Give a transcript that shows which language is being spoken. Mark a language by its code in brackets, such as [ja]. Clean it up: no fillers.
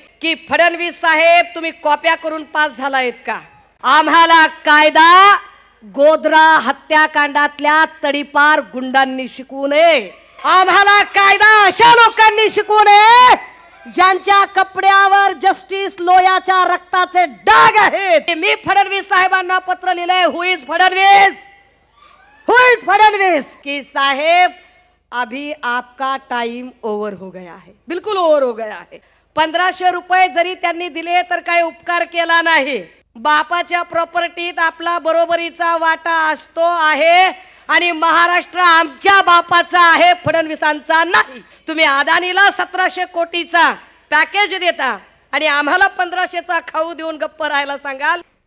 [mr] की फडणवीस साहेब तुम्ही कॉप्या करून पास झालायत का? आम्हाला कायदा गोधरा हत्याकांडातल्या तडीपार गुंडांनी शिकवू नये। आम्हाला कायदा अशा लोकांनी शिकवू नये ज्यांच्या कपड्यावर जस्टिस लोयाच्या रक्ताचे डाग आहेत। मी फडणवीस साहेबांना पत्र लिहिलंय, [en] who is Fadnavis, who is Fadnavis, [mr] की साहेब [hi] अभी आपका टाइम ओवर हो गया है, बिल्कुल ओवर हो गया है। [mr] 1500 रुपये जरी त्यांनी दिले तर काही उपकार केला नाही। बापाच्या प्रॉपर्टीत आपला बरोबरीचा वाटा असतो आहे आणि महाराष्ट्र आमच्या बापाचा आहे, फडणवीसांचा नाही। तुम्ही अदानीला 1700 कोटीचा पॅकेज देता आणि आम्हाला 1500चा खाऊ देऊन गप्प राहायला सांगाल?